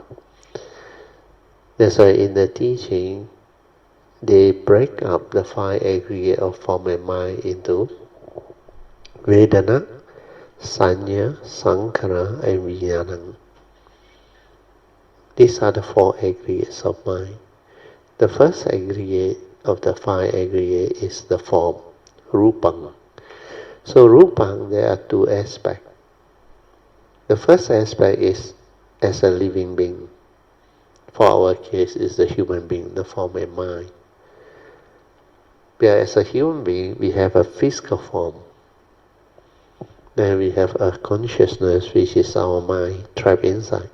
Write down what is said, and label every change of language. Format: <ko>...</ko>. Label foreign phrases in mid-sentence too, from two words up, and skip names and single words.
<en>That's why in the teaching, they break up the 5 aggregate of form and mind into</en> <pi>Vedana, Sanya, Sankhara,</pi> <en>and Vijnana. These are the 4 aggregates of mind. The first aggregate of the 5 aggregate is the form, rupang. So rupang, there are 2 aspects. The first aspect is as a living being. For our case, is the human being, the form and mind. Where as a human being, we have a physical form. Then we have a consciousness, which is our mind, trapped inside.</en>